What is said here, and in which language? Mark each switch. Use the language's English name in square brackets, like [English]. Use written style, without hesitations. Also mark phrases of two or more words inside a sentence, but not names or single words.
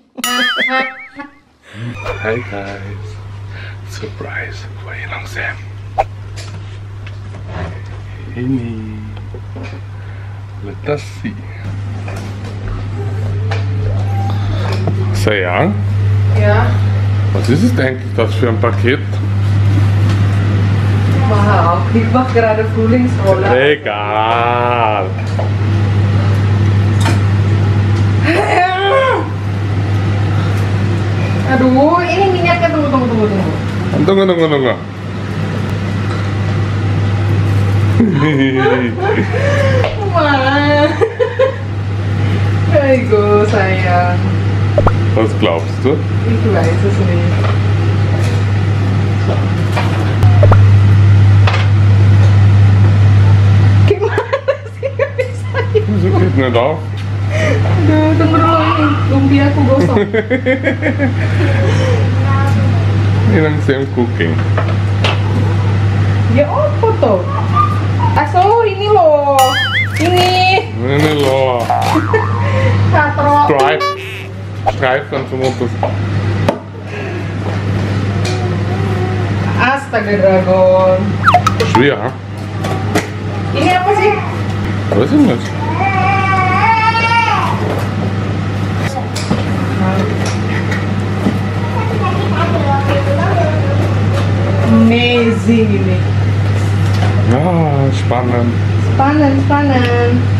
[Indonesian] Hai guys, surprise buat Hilang Sam. Ini letasi. Sayang, Ya, [German] was ist es eigentlich das für ein Paket? [Indonesian] mahal. [German] Ich mach gerade Frühlingsroller. Egal. [Indonesian] Aduh, ini minyaknya tunggu. Tunggu. Wah. Aigoo, sayang. [German] Was glaubst du? Ich weiß es nicht. [Indonesian] Gimana sih nggak bisa? [German] Wieso geht nicht auf? [Indonesian] Aduh, tunggu dulu ini. Lumpia aku gosong. Hilang Sam cooking. Ya apa tuh? Aso ini loh. Ini loh. katro. Streifen semutus. Astaga Dragon. [German] Schwer, ha? [Indonesian] Ini apa sih? [German] Weiß ich nicht. [Indonesian] Amazing ini. [German] Ja, spannend. Spannen.